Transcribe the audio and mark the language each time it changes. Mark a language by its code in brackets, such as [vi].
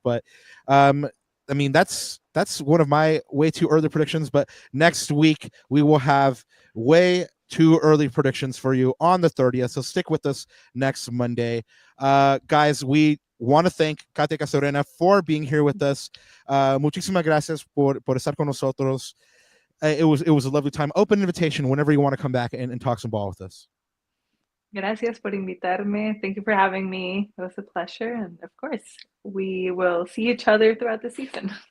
[en] But that's one of my way too early predictions. But next week we will have way too early predictions for you on the 30th. So stick with us next Monday, guys. We want to thank Katia Castorena for being here with us. [es] Muchísimas gracias por estar con nosotros. [en] It was a lovely time. Open invitation whenever you want to come back and talk some ball with us. [es] Gracias por invitarme. [en] Thank you for having me. It was a pleasure. And of course, we will see each other throughout the season.